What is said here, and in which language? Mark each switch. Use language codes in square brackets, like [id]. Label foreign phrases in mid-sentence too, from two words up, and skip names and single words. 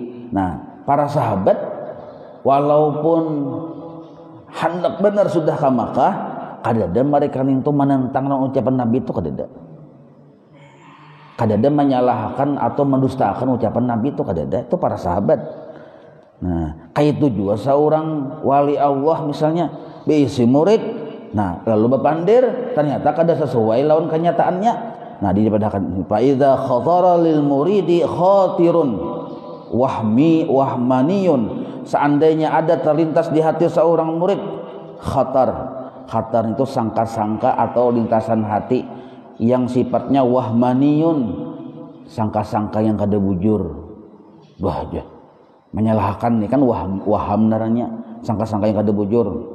[bjn] Nah, para sahabat walaupun hendak benar sudah ke Makkah, kadada mereka itu menentang ucapan Nabi itu kadada menyalahkan atau mendustakan ucapan Nabi itu kadada, itu para sahabat. Nah, kayak itu juga seorang wali Allah misalnya beisi murid, nah lalu berpandir ternyata kada sesuai lawan kenyataannya. Nah, dipadakan [ar] فإذا خطر للمريد خاطر وهماني, [bjn] seandainya ada terlintas di hati seorang murid khatar itu sangka-sangka atau lintasan hati yang sifatnya wahmaniyun, sangka-sangka yang kada bujur, aja menyalahkan nih kan waham naranya, sangka-sangka yang kada bujur.